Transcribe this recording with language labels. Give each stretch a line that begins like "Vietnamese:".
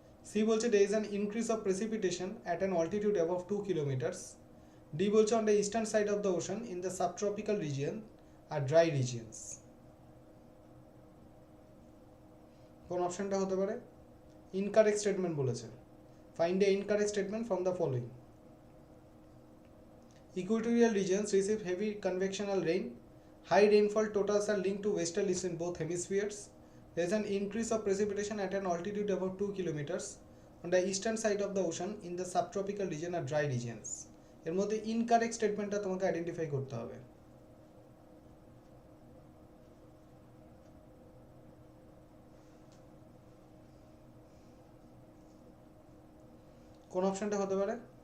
English: C
Bangla: বলছে
English: there is an increase of precipitation at an altitude above 2 kilometers. D
Bangla: বলছে
English: on the eastern side of the ocean in the subtropical region are dry regions.
Bangla: কোন অপশনটা হতে পারে? Incorrect statement বলেছে।
English: Find the incorrect statement from the following. Equatorial regions receive heavy convectional rain. High rainfall totals are linked to westerlies in both hemispheres. There is an increase of precipitation at an altitude above 2 kilometers. On the eastern side of the ocean, in the subtropical region are dry regions.
Bangla: এর মধ্যে incorrect স্টেটমেন্টটা তোমাকে identify করতে হবে। কোন অপশনটা হতে পারে?